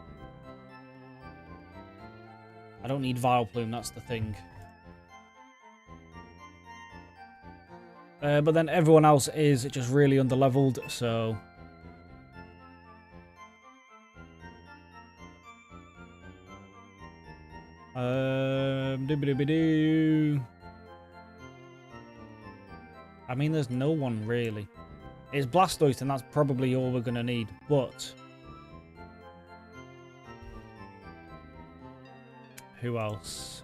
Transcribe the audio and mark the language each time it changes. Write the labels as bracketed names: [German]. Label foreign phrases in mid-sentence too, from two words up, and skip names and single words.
[English] I don't need Vileplume, that's the thing. But then everyone else is just really underleveled, so... Doo-ba-doo-ba-doo. I mean, there's no one really. It's Blastoise, and that's probably all we're going to need, but... Who else?